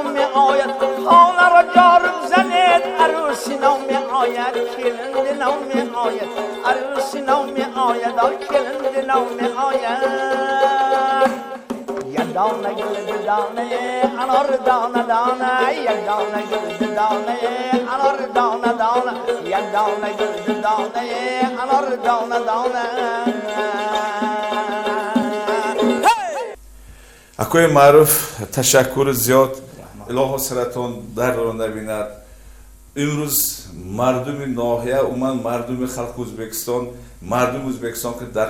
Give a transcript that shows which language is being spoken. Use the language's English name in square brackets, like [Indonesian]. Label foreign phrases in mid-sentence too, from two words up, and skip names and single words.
[Persian] می آید خانه را جارم زنید عروسی نو می آید کلند نو می آید عروسی نو می آید کلند نو می آید یک دانه گل دانه انار دانه دانه یک دانه گل دانه انار دانه دانه یک دانه گل دانه انار دانه دانه [Tajik] акои маъруф ташаккури зиёд илоҳо саратон дарро набинад имрӯз мардуми ноҳия умуман мардуми халқи ӯзбекистон мардуми ӯзбекистон ки дар